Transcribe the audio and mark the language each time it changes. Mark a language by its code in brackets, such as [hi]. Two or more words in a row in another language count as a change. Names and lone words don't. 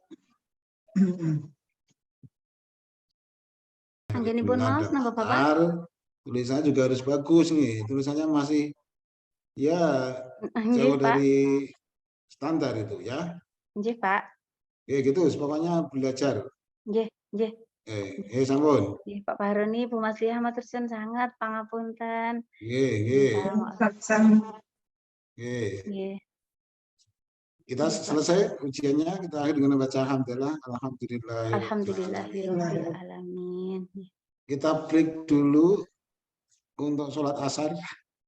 [jv] Anggenipun maos nambah Bapak. [id] Benar. Tulisannya juga harus bagus nih. Tulisannya masih ya jauh [jv] Nggih, Pak. [id] dari standar itu ya. [jv] Nggih, Pak. [id] Oke gitu, pokoknya belajar. [jv] Nggih, nggih. Sampun. Nggih, Pak Bahroni, Bu Masliah matur suwun sangat pangapunten. Nggih. Nggih. [id] Kita selesai ujiannya, kita akhir dengan membaca [ar] الحمد لله، الحمد لله. الحمد لله رب العالمين. [id] Kita break dulu untuk sholat asar.